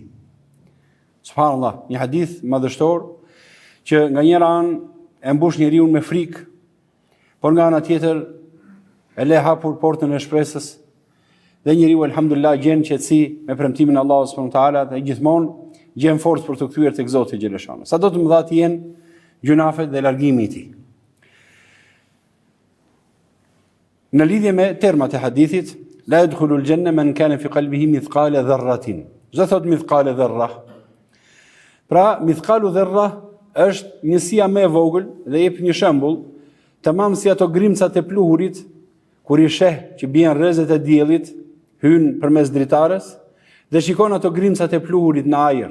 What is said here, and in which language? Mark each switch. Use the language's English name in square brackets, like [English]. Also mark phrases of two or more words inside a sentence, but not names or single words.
[Albanian] Subhanallah, një hadith madhështor që nga njëra anë e mbush njeriu me frikë, por nga ana tjetër e le hapur portën e shpresës dhe njeriu elhamdulillah gjen qetësi me premtimin e Allahut [Arabic] سبحانه وتعالى [Albanian] dhe gjithmonë gjen forcë për të kthyer tek Zoti xheleshano. Sa do të mëdha të jenë gjunafet dhe largimi i tij. Në lidhje me termat e hadithit, [Arabic] لا يدخل الجنة من كان في قلبه مثقال ذرة. [Albanian] Çdo thot [Arabic] مثقال ذرة. [Albanian] Pra, [Arabic] مثقال ذرة [Albanian] është njësia më e vogël dhe jep një shembull, tamam si ato grimcat e pluhurit, kur i sheh që bien rrezet e diellit, hyn përmes dritares dhe shikon ato grimcat e pluhurit në ajër.